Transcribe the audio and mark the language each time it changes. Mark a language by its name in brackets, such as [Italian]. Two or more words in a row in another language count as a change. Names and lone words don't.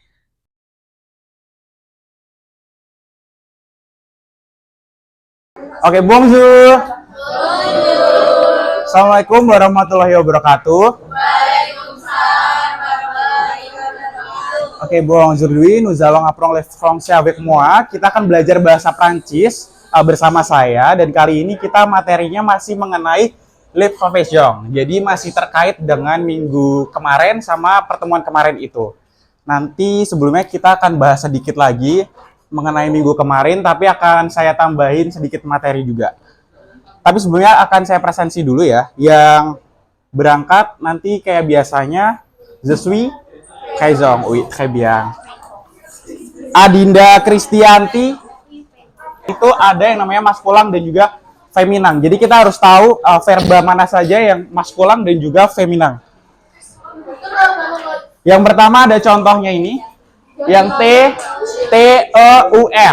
[French] Oke, bonjour. [Arabic] السلام عليكم ورحمة الله وبركاته. [Indonesian] Oke, [French] bonjour, nous allons apprendre le français avec moi. [Indonesian] Kita akan belajar bahasa Prancis bersama saya, dan kali ini kita materinya masih mengenai [French] le profession. [Indonesian] Jadi masih terkait dengan minggu kemarin sama pertemuan kemarin itu. Nanti sebelumnya kita akan bahas sedikit lagi mengenai minggu kemarin, tapi akan saya tambahin sedikit materi juga. Tapi sebelumnya akan saya presentasi dulu ya. Yang berangkat nanti kayak biasanya, [French] je suis Kaizong, oui, très bien. [Indonesian] Adinda Kristianti, itu ada yang namanya maskulang dan juga feminan. Jadi kita harus tahu verba mana saja yang maskulang dan juga feminan. Yang pertama ada contohnya ini, yang T-E-U-R.